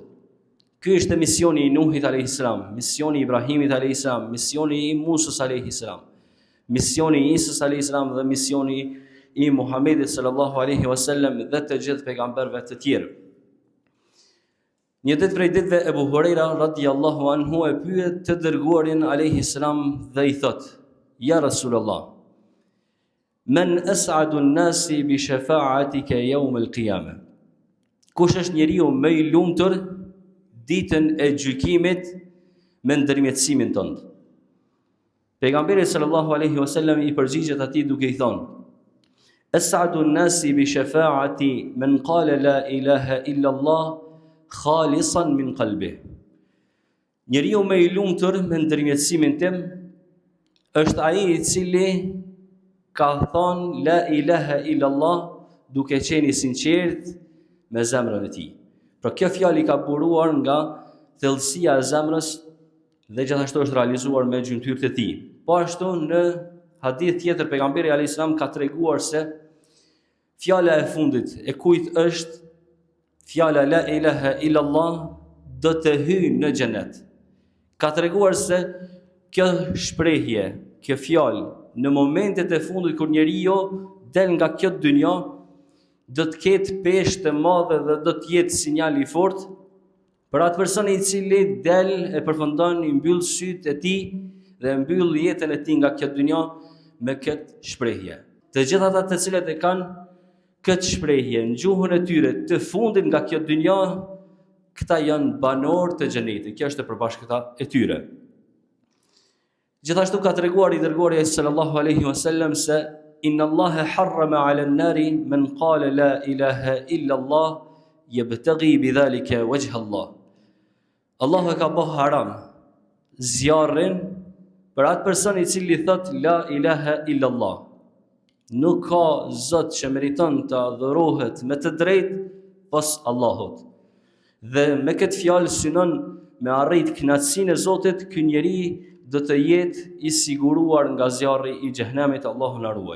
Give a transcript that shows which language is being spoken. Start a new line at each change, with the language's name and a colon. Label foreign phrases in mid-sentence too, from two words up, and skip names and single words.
Albanian: Ky ishte misioni i Nuhit
Arabic: عليه السلام,
Albanian: misioni i Ibrahimit
Arabic: عليه السلام,
Albanian: misioni i Musës
Arabic: عليه السلام,
Albanian: misioni i Isës
Arabic: عليه السلام
Albanian: dhe misioni i Muhammedit
Arabic: صلى الله عليه وسلم
Albanian: dhe të gjithë pejgamberëve të tjerë. Një ditë prej ditëve Ebu Hurajra
Arabic: رضي الله عنه
Albanian: e pyet të dërguarin
Arabic: عليه السلام
Albanian: dhe i thot:
Arabic: يا رسول الله من أسعد الناس بشفاعتك يوم القيامة.
Albanian: Kush është njeriu më i lumtur ditën e gjykimit me ndërmjetësimin tënd? Pejgamberi
Arabic: صلى الله عليه وسلم
Albanian: i përgjigjet atij duke i thonë:
Arabic: أسعد الناس بشفاعتي من قال لا إله إلا الله خالصا من قلبه.
Albanian: Njeriu më i lumtur me ndërmjetësimin tim është ai i cili ka thonë
Arabic: لا إله إلا الله
Albanian: duke qenë i sinqert me zemrën e tij. Pra kjo fjalë ka buruar nga thellësia e zemrës dhe gjithashtu është realizuar me gjymtyrët e tij. Po ashtu në hadith tjetër pejgamberi
Arabic: عليه السلام
Albanian: ka treguar se fjala e fundit e kujt është fjala
Arabic: لا إله إلا الله
Albanian: do të hyjë në xhenet. Ka treguar se kjo shprehje, kjo fjalë në momentet e fundit kur njeriu del nga kjo dynja do të ketë peshë të madhe dhe do të jetë sinjal i fortë për atë person i cili del e përfundon i mbyll sytë e tij dhe mbyll jetën e tij nga kjo dynja me këtë shprehje. Të gjithë ata të cilët e kanë këtë shprehje në gjuhën e tyre të fundit nga kjo dynja, këta janë banor të xhenetit. Kjo është e përbashkëta e tyre. Gjithashtu ka treguar i dërguari
Arabic: صلى الله عليه وسلم
Albanian: se
Arabic: إن الله حرم على النار من قال لا إله إلا الله يبتغي بذلك وجه الله.
Albanian: Allahu ka bërë haram zjarrin për atë person i cili thot
Arabic: لا إله إلا الله.
Albanian: Nuk ka Zot që meriton të adhurohet me të drejtë pas Allahut. Dhe me këtë fjalë synon me arrit kënaqësinë e Zotit, ky njeri do të jetë i siguruar nga zjarri i xhehenemit, Allahu na ruaj.